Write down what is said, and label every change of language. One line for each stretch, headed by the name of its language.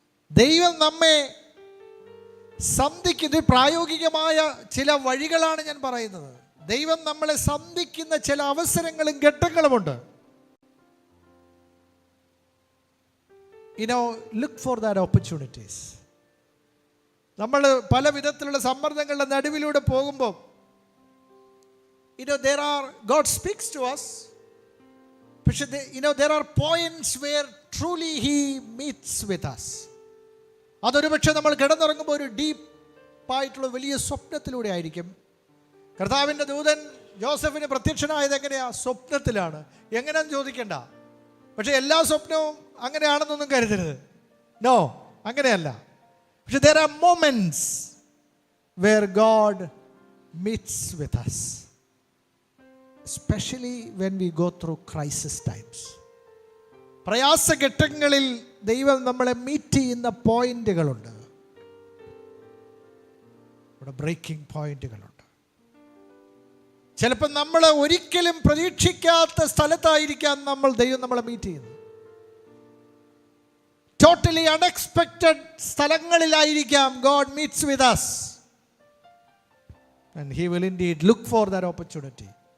Malayalam: ദൈവം നമ്മെ സന്ധിക്കുന്ന പ്രായോഗികമായ ചില വഴികളാണ് ഞാൻ പറയുന്നത്. ദൈവം നമ്മളെ സന്ധിക്കുന്ന ചില അവസരങ്ങളും ഘട്ടങ്ങളുമുണ്ട്.
English: Look for that opportunities.
Malayalam: നമ്മൾ പല വിധത്തിലുള്ള സമ്മർദ്ദങ്ങളുടെ നടുവിലൂടെ പോകുമ്പോൾ
English: God speaks to us. പക്ഷേ there are points where truly he meets with us.
Malayalam: അതൊരു പക്ഷേ നമ്മൾ കിടന്നുറങ്ങുമ്പോൾ ഒരു ഡീപ്പായിട്ടുള്ള വലിയ സ്വപ്നത്തിലൂടെ ആയിരിക്കും. കർത്താവിൻ്റെ ദൂതൻ ജോസഫിന് പ്രത്യക്ഷനായത് എങ്ങനെയാ? സ്വപ്നത്തിലാണ്. എങ്ങനെയാണെന്ന് ചോദിക്കണ്ട. പക്ഷെ എല്ലാ സ്വപ്നവും അങ്ങനെയാണെന്നൊന്നും കരുതരുത്. നോ, അങ്ങനെയല്ല.
English: പക്ഷെ there are moments where God meets with us, especially when we go through crisis times.
Malayalam: പ്രയാസഘട്ടങ്ങളിൽ ദൈവം നമ്മളെ മീറ്റ് ചെയ്യുന്ന പോയിന്റുകളുണ്ട്, ഇവിടെ ബ്രേക്കിംഗ് പോയിന്റുകളുണ്ട്. ചിലപ്പോൾ നമ്മൾ ഒരിക്കലും പ്രതീക്ഷിക്കാത്ത സ്ഥലത്തായിരിക്കാം ദൈവം നമ്മളെ മീറ്റ് ചെയ്യുന്നത്.
English: Totally unexpected സ്ഥലങ്ങളിലായിരിക്കാം God meets with us, and he will indeed look for that opportunity.